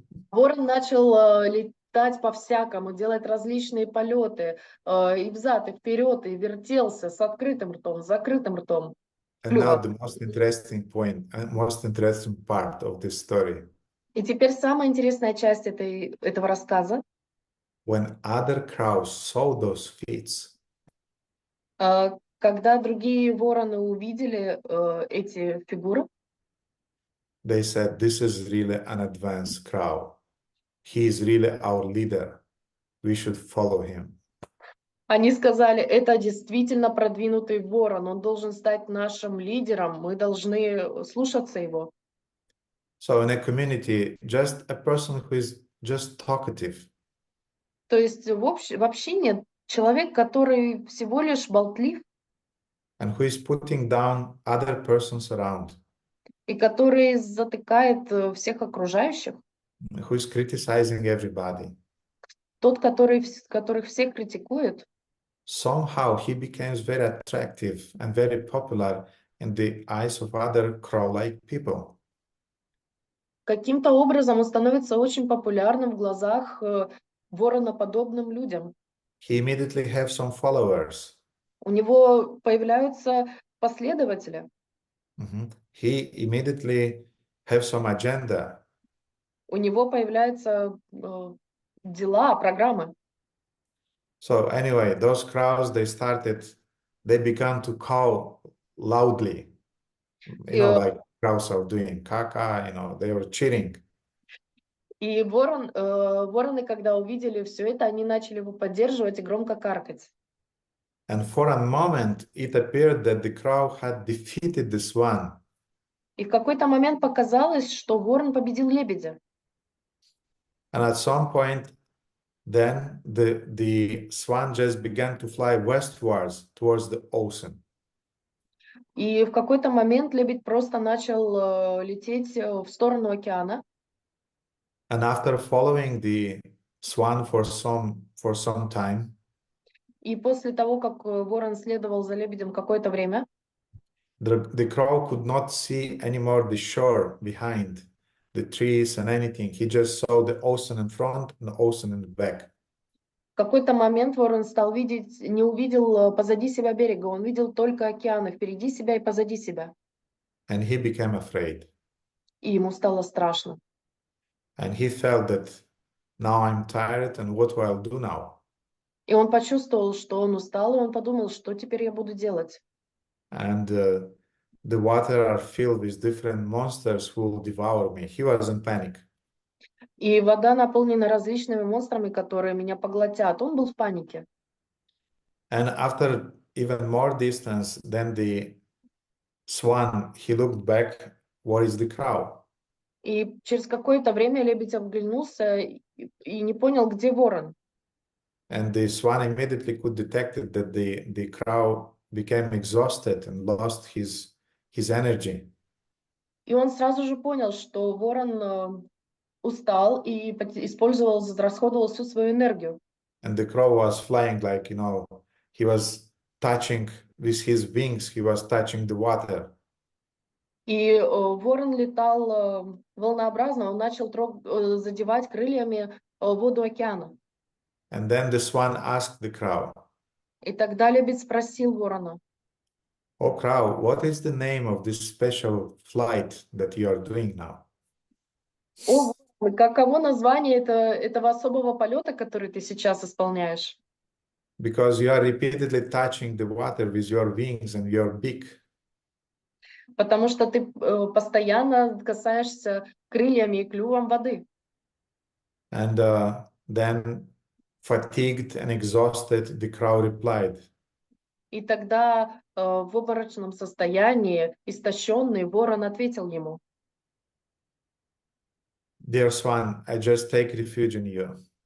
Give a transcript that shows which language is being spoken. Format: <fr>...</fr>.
<ru>Ворон начал летать по-всякому, делать различные полеты, и взад, и вперед, и вертелся с открытым ртом, с закрытым ртом.</ru> <en>And now the most interesting point, most interesting part of this story.</en> <ru>И теперь самая интересная часть этого рассказа.</ru> <en>When other crows saw those feats,</en> <ru>Когда другие вороны увидели эти фигуры,</ru> <en>they said, this is really an advanced crow. He is really our leader. We should follow him.</en> <ru>они сказали, это действительно продвинутый ворон, он должен стать нашим лидером, мы должны слушаться его.</ru> <en>So in a community, just a person who is just talkative,</en> <ru>То есть в общине человек, который всего лишь болтлив,</ru> <en>and who is putting down other persons around,</en> <ru>и который затыкает всех окружающих,</ru> <en>who is criticizing everybody,</en> <ru>тот, которых всех критикует,</ru> <en>somehow he becomes very attractive and very popular in the eyes of other crow-like people.</en> <ru>каким-то образом он становится очень популярным в глазах вороноподобным людям.</ru> <en>He immediately have some followers.</en> <ru>У него появляются последователи.</ru> <en>He immediately have some agenda.</en> <ru>У него появляются дела, программы.</ru> <en>So anyway, those crows, they began to call loudly, like crows are doing caca, they were cheering.</en> <ru>И вороны, когда увидели все это, они начали его поддерживать и громко каркать.</ru> <en>And for a moment, it appeared that the crow had defeated the swan.</en> <ru>И в какой-то момент показалось, что ворон победил лебедя.</ru> <en>And at some point, then the swan just began to fly westwards towards the ocean.</en> <ru>И в какой-то момент лебедь просто начал лететь в сторону океана.</ru> <en>And after following the swan for some time,</en> <ru>И после того, как ворон следовал за лебедем какое-то время,</ru> <en>the crow could not see anymore the shore behind, the trees and anything. He just saw the ocean in front and the ocean in the back.</en> <ru>в какой-то момент ворон не увидел позади себя берега, он видел только океаны, впереди себя и позади себя.</ru> <en>And he became afraid.</en> <ru>И ему стало страшно.</ru> <en>And he felt that now I'm tired and what will I do now?</en> <ru>И он почувствовал, что он устал, и он подумал, что теперь я буду делать.</ru> <en>And the water are filled with different monsters who will devour me. He was in panic.</en> <ru>И вода наполнена различными монстрами, которые меня поглотят. Он был в панике.</ru> <en>And after even more distance than the swan, he looked back, what is the crow?</en> <ru>И через какое-то время лебедь оглянулся и не понял, где ворон.</ru> <en>And the swan immediately could detect it that the crow became exhausted and lost his energy.</en> <ru>И он сразу же понял, что ворон устал и израсходовал всю свою энергию.</ru> <en>And the crow was flying like, he was touching with his wings, he was touching the water.</en> <ru>И ворон летал волнообразно, он начал задевать крыльями воду океана.</ru> <en>And then the swan asked the crow,</en> <ru>И тогда лебедь спросил ворона:</ru> <en>"Oh crow, what is the name of this special flight that you are doing now?"</en> <ru>«О, ворон, каково название этого особого полета, который ты сейчас исполняешь?»</ru> <en>Because you are repeatedly touching the water with your wings and your beak.</en> <ru>Потому что ты постоянно касаешься крыльями и клювом воды.</ru> <en>And then, fatigued and exhausted, the crow replied,</en> <ru>И тогда в обморочном состоянии, истощенный, ворон ответил ему:</ru> <en>"Dear swan, I just take refuge in you.</en>